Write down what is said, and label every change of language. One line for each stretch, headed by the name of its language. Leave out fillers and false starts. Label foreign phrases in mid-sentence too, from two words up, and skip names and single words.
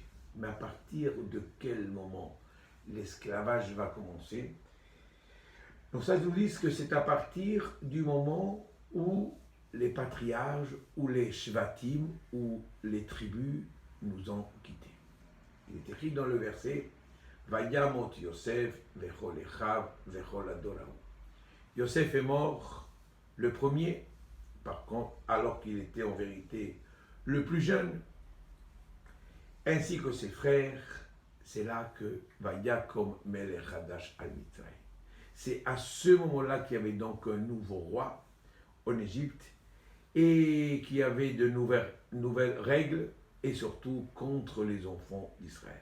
French: Mais à partir de quel moment l'esclavage va commencer? Donc ça nous dit que c'est à partir du moment où les patriarches, ou les shvatim, ou les tribus nous ont quittés. Il est écrit dans le verset
Hebrew: וימת יוסף וכל אחיו וכל הדור ההוא.
French: Yosef est mort le premier, par contre, alors qu'il était en vérité le plus jeune, ainsi que ses frères. C'est là que
Hebrew: ויקם מלך חדש על מצרים.
French: C'est à ce moment-là qu'il y avait donc un nouveau roi en Égypte et qui avait de nouvelles règles et surtout contre les enfants d'Israël.